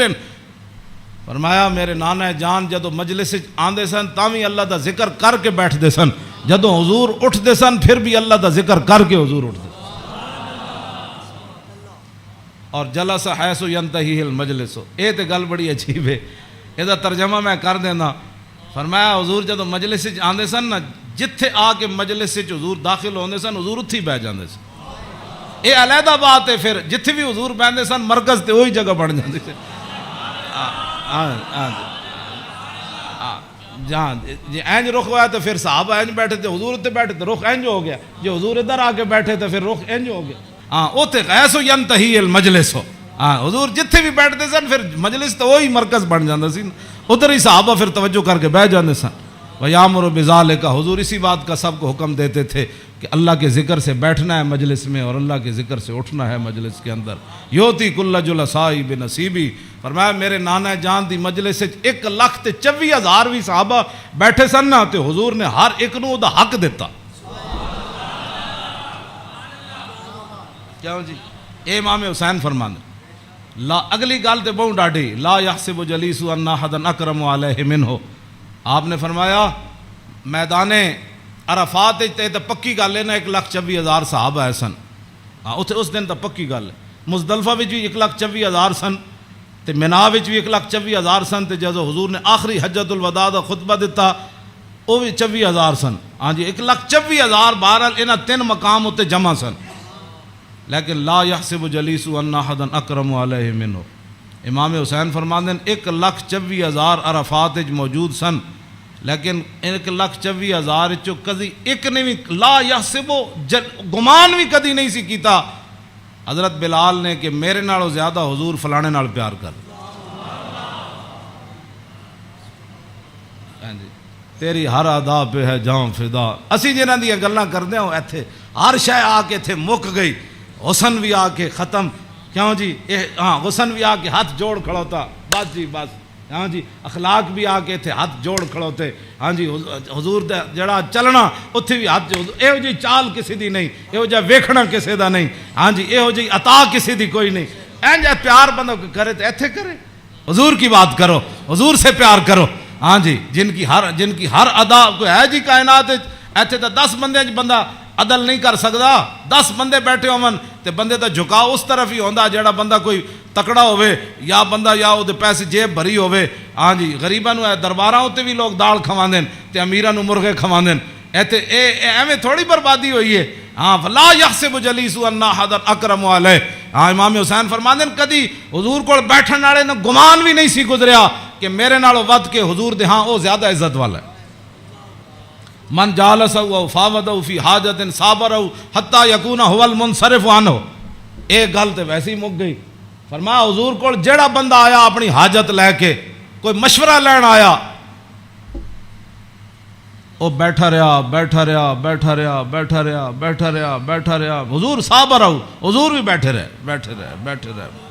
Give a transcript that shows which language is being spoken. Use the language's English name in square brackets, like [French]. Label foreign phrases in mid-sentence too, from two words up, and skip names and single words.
[Punjabi] فرمایا میرے نانا جان جدو مجلس آندے سن تاوی اللہ دا ذکر کر کے بیٹھتے سن, جدو حضور اٹھتے سن پھر بھی اللہ دا ذکر کر کے حضور اٹھتے. [Arabic] اور جلس حیث ینتہی المجلس. [Punjabi] اے تے گل بڑی عجیب ہے, اے دا ترجمہ میں کر دینا. فرمایا حضور جدو مجلس آندے سن نا جتھے آ کے مجلس حضور داخل ہوندے سن حضور اتھی بیٹھ جاندے سن. اے علیحدہ بات ہے, پھر جتھے بھی حضور بیٹھتے سن مرکز تے وہی جگہ بن جاندی سی. جہاں جی اینج رخ ہوا تو پھر صحابہ اینج بیٹھے تھے, حضور اتنے بیٹھے تو رخ اینج ہو گیا, جو حضور ادھر آ کے بیٹھے تو پھر رخ اینج ہو گیا. ہاں اوتے [Arabic] غیث ینتہی المجلس [Punjabi] ہو. ہاں حضور جتھے بھی بیٹھتے سن پھر مجلس تو وہی مرکز بن جاتا سی, ادھر ہی صحابہ پھر توجہ کر کے بیٹھ جاتے سن. [Arabic] وَيَأْمُرُ بِذَلِكَ. [Urdu] حضور اسی بات کا سب کو حکم دیتے تھے کہ اللہ کے ذکر سے بیٹھنا ہے مجلس میں اور اللہ کے ذکر سے اٹھنا ہے مجلس کے اندر. [Arabic] یوتی کل جلسائی بنصیبی. [Punjabi] فرمایا میرے نانا جان دی مجلس 1,24,000 بھی صحابہ بیٹھے سن نا تے حضور نے ہر ایک نو دا حق دیتا. کیوں جی اے امام حسین فرمانے لا اگلی گل تے بہت ڈاڈی [Arabic] لا یحسب جلیس ان احد اکرم علیہ منہ. [Punjabi] آپ نے فرمایا میدان عرفات تے تے پکی گل ہے نا 1,24,000 صحابہ ہے سن. ہاں اتنے اس دن تو پکی گل ہے. مزدلفہ وچ بھی 1,24,000 سن تے مینا وچ بھی 1,24,000 سن تے جدو حضور نے آخری حجت الوداع دا خطبہ دیتا وہ بھی 24,000 سن. ہاں جی 1,24,000 بہرحال انہاں 3 مقام اتنے جمع سن. [Arabic] لیکن لا یحسب جلیس ان احدا اکرم علیہ منہ. [Punjabi] امام حسین فرماندے ہیں 1,24,000 عرفات وچ موجود سن لیکن 1,24,000 چو کدی ایک نے بھی [Arabic] لا یحسب [Punjabi] گمان بھی کدی نہیں سی کیتا حضرت بلال نے کہ میرے نالوں زیادہ حضور فلانے نال پیار کر. [Urdu] تیری ہر ادا پہ ہے جاں فدا. [Punjabi] اسی جنہاں دی گلاں کردے ہوں ایتھے ہر شے آ کے ایتھے مک گئی. حسن بھی آ کے ختم. کیوں جی ہاں حسن بھی آ کے ہاتھ جوڑ کھڑوتا بس جی بس. ہاں جی اخلاق بھی آ کے اتنے ہاتھ جوڑ کھڑوتے. ہاں جی حضور دا جڑا چلنا اتنے بھی ہاتھ جوڑ. یہو جی چال کسی دی نہیں, یہو جا ویکھنا کسی دا نہیں. ہاں جی یہو جی عطا کسی دی کوئی نہیں. این جا پیار بندہ کرے تو ایتھے کرے. [Urdu] حضور کی بات کرو, حضور سے پیار کرو. ہاں جی جن کی ہر ادا کوئی ہے جی کائنات ایتھے تو 10 بندے بندہ عدل نہیں کر سکتا. [Punjabi] 10 بندے بیٹھے ہون تے بندے دا جھکاؤ اس طرف ہی ہوندا جیڑا بندہ کوئی تکڑا ہوئے یا بندہ یا وہ پیسے جیب بھری ہوئے. ہاں جی غریباں نو درباراں تے بھی لوگ دال کھواندے تے امیراں نو مرغے کھواندے. ایتھے ایویں تھوڑی بربادی ہوئی ہے. [Arabic] ہاں فلا یحسب جلیس ان احد اکرم علیہ. [Punjabi] ہاں امام حسین فرماندے کدی حضور کول بیٹھن والے نو گمان بھی نہیں سی گزریا کہ میرے نالوں ود کے حضور دے ہاں او زیادہ عزت والا ہے. [Arabic] من جالسہ فاوضہ فی حاجت صابرہ حتی یکون هو المنصرف عنہ. [Punjabi] ایک گل تے ویسے ہی مک گئی. فرمایا حضور کو جڑا بندہ آیا اپنی حاجت لے کے کوئی مشورہ لین آیا وہ بیٹھا رہا بیٹھا رہا بیٹھا رہا بیٹھا رہا بیٹھا رہا بیٹھا رہا. حضور صابر رہو, حضور بھی بیٹھے رہے بیٹھے رہے بیٹھے رہے.